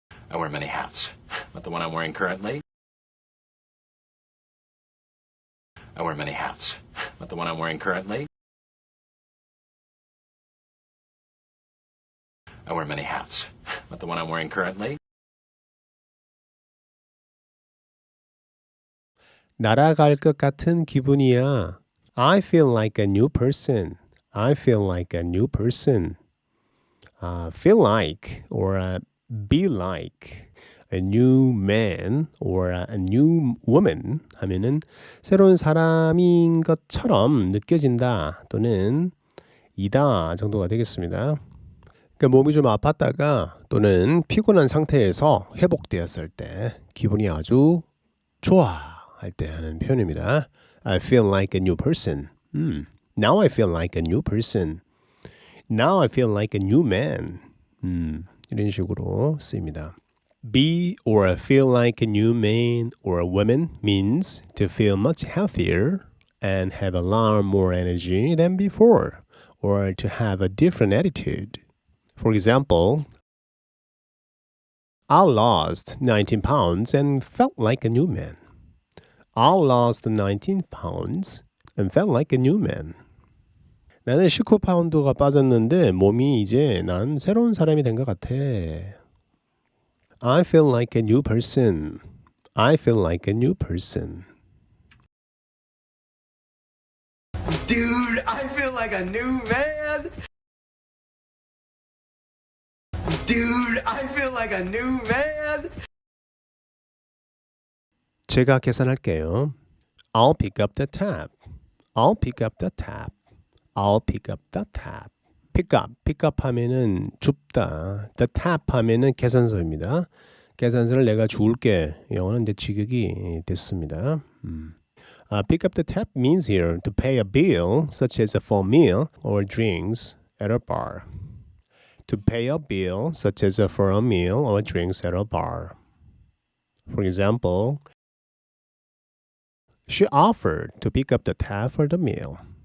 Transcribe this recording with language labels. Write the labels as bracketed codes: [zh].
[en] I wear many hats, but the one I'm wearing currently. I wear many hats, but the one I'm wearing currently. I wear many hats, but the one I'm wearing currently. [ko] 날아갈 것 같은 기분이야. [en] I feel like a new person. I feel like a new person. Feel like or be like a new man or a new woman [ko] 하면은 새로운 사람인 것처럼 느껴진다 또는 이다 정도가 되겠습니다. 그러니까 몸이 좀 아팠다가 또는 피곤한 상태에서 회복되었을 때 기분이 아주 좋아할 때 하는 표현입니다. [en] I feel like a new person. Now I feel like a new person. Now I feel like a new man. [ko] 이런 식으로 쓰입니다. [en] Be or feel like a new man or a woman means to feel much healthier and have a lot more energy than before, or to have a different attitude. For example, I lost 19 pounds and felt like a new man. I lost 19 pounds and felt like a new man. [ko] 나는 19파운드가 빠졌는데 몸이 이제 난 새로운 사람이 된 것 같아. [en] I feel like a new person. I feel like a new person. Dude, I feel like a new man. Dude, I feel like a new man. [ko] 제가 계산할게요. [en] I'll pick up the tab. I'll pick up the tab. I'll pick up the tab. pick up [ko] 하면은 줍다. [en] the tab [ko] 하면은 계산서입니다. 계산서를 내가 줄게. 영어는 이제 직역이 됐습니다. [en] Pick up the tab means here to pay a bill such as for a meal or drinks at a bar. To pay a bill such as for a meal or drinks at a bar. For example, she offered to pick up the tab for the meal.